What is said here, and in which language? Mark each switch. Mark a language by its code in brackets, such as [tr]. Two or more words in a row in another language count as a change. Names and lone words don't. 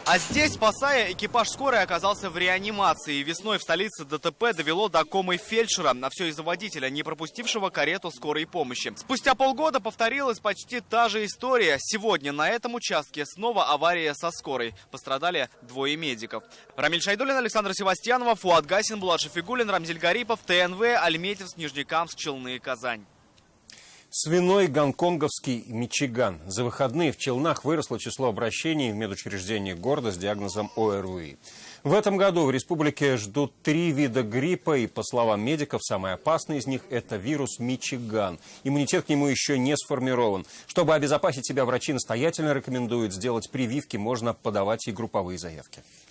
[ru] А здесь, спасая, экипаж скорой оказался в реанимации. Весной в столице ДТП довело до комы фельдшера. На все из-за водителя, не пропустившего карету скорой помощи. Спустя полгода повторилась почти та же история. Сегодня на этом участке снова авария со скорой. Пострадали 2 медиков. Рамиль Шайдуллин, Александр Севастьянова, Фуат Гасин, Булат Шафигуллин, Рамзиль Гарипов, ТНВ, Альметьевск, Нижнекамск, Челны, Казань. Свиной гонконговский Мичиган. За выходные в Челнах выросло число обращений в медучреждения города с диагнозом ОРВИ. В этом году в республике ждут 3 вида гриппа, и, по словам медиков, самый опасный из них – это вирус Мичиган. Иммунитет к нему еще не сформирован. Чтобы обезопасить себя, врачи настоятельно рекомендуют сделать прививки, можно подавать и групповые заявки.